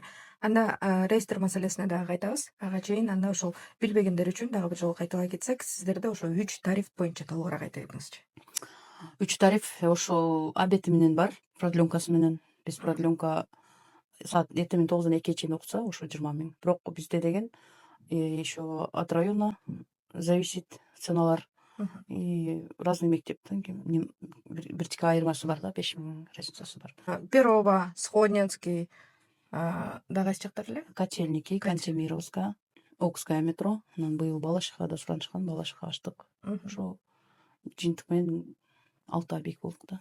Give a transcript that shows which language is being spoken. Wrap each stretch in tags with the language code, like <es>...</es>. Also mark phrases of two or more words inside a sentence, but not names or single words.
<ky>Анда реестр маселесине дагы кайтабыз. Ага чейин анда ошол билбегендер үчүн дагы бир жолу кайталай кетсек, сиздерде ошо 3 тариф боюнча толугураак айта кетиңизчи. 3 тариф ошол обети менен бар, продленкасы менен. Биз продленка саат эртең 9-дан 2-ге чейин окутса ошо 20 миң. Бирок бизде деген</ky> <ru>еще от района зависит</ru> <ky>ценалар.</ky> <ru>И разный</ru> <ky>мектептен бир тика айырмасы бар да, 5 миң разницасы бар. Перова, Сходненский, дагы кайсы жактар эле? Котельники, Кантемировская, Окская метро. Анан быйыл Балашихада суранышкан, Балашихка ачтык. Ошо жыйынтык менен 6 объект болдук да.</ky>